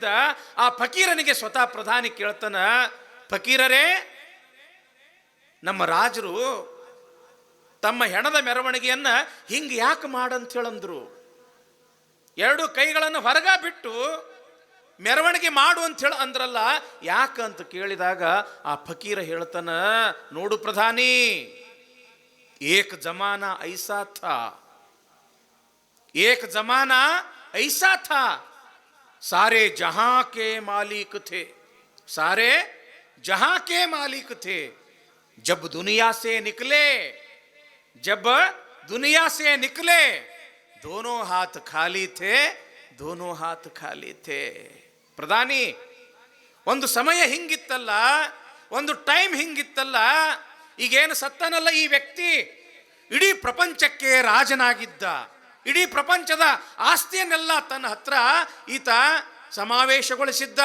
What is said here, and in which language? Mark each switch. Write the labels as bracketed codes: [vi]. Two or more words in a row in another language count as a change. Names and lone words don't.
[kn] ಆ ಫಕೀರನಿಗೆ ಸ್ವತಃ ಪ್ರಧಾನಿ ಕೇಳ್ತಾನ, ಫಕೀರರೇ, ನಮ್ಮ ರಾಜರು ತಮ್ಮ ಹೆಣದ ಮೆರವಣಿಗೆಯನ್ನ ಹಿಂಗೆ ಯಾಕೆ ಮಾಡಂತ ಹೇಳಂದ್ರು? ಎರಡು ಕೈಗಳನ್ನು ಹೊರಗ ಬಿಟ್ಟು ಮೆರವಣಿಗೆ ಮಾಡು ಅಂತ ಹೇಳ ಅಂದ್ರಲ್ಲ, ಯಾಕ ಅಂತ ಕೇಳಿದಾಗ ಆ ಫಕೀರ ಹೇಳ್ತಾನ, ನೋಡು ಪ್ರಧಾನಿ, [hi] एक जमाना ऐसा था सारे जहां के मालिक थे जब दुनिया से निकले दोनों हाथ खाली थे [kn] ಪ್ರಧಾನಿ, ಒಂದು ಸಮಯ ಹಿಂಗಿತ್ತಲ್ಲ, ಒಂದು ಟೈಮ್ ಹಿಂಗಿತ್ತಲ್ಲ. ಈಗೇನು ಸತ್ತನಲ್ಲ ಈ ವ್ಯಕ್ತಿ, ಇಡೀ ಪ್ರಪಂಚಕ್ಕೆ ರಾಜನಾಗಿದ್ದ, ಇಡೀ ಪ್ರಪಂಚದ ಆಸ್ತಿಯನ್ನೆಲ್ಲ ತನ್ನ ಹತ್ರ ಈತ ಸಮಾವೇಶಗೊಳಿಸಿದ್ದ.